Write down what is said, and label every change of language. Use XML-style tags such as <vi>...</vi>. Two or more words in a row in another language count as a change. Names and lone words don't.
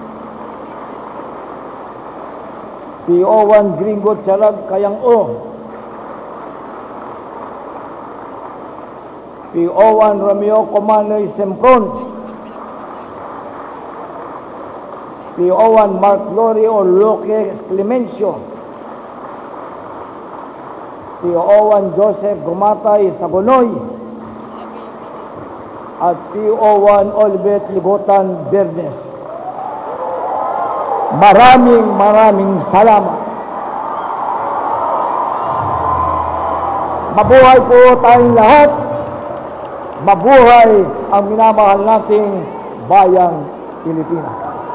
<tl>P.O.1 Gringo Chalag Kayang-o, P.O.1 Romeo Comanoy Sempron, P.O.1 Mark Lorio Loque Clemencio, P.O.1 Joseph Gumatay Sagonoy, at P.O.1 Olbet Ligotan Bernes. Maraming salamat. Mabuhay po tayong lahat. Mabuhay ang minamahal nating bayang Pilipinas.</tl>